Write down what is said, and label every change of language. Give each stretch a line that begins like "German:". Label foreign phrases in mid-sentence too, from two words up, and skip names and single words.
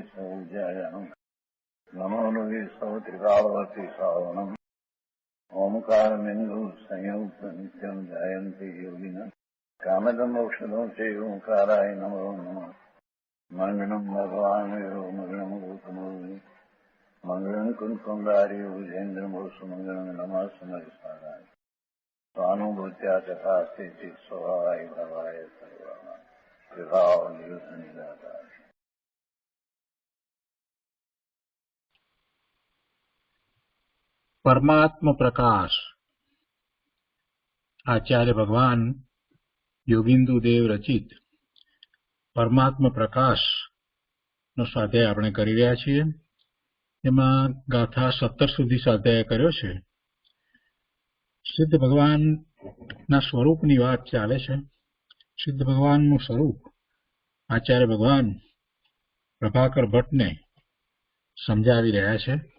Sanskrit: सौजायाम् नमो लोये सौत्रिकालवती सावनम् ओंकारमिन्दु संयुक्त नित्यम् जयन्ति योगिनः कामदम् मोक्षदम् चैव ओंकाराय नमो नमः मङ्गलम् भगवान् वीरो मङ्गलम् गौतमो मङ्गलम् कुन्कुण्डारि भुजेन्द्रमोसु मङ्गलम् नमः समरिसाराय स्वानुभूत्या तथा स्थिति स्वभावाय भवाय सर्वा विभाव निरुद्ध निराकार।
Gujarati: પરમાત્મ પ્રકાશ આચાર્ય ભગવાન યોગિંદુ દેવ રચિત પરમાત્મ પ્રકાશ નો સ્વાધ્યાય આપણે કરી રહ્યા છીએ। એમાં ગાથા 17 સુધી સ્વાધ્યાય કર્યો છે। સિદ્ધ ભગવાનના સ્વરૂપની વાત ચાલે છે। સિદ્ધ ભગવાનનું સ્વરૂપ આચાર્ય ભગવાન પ્રભાકર ભટ્ટને સમજાવી રહ્યા છે।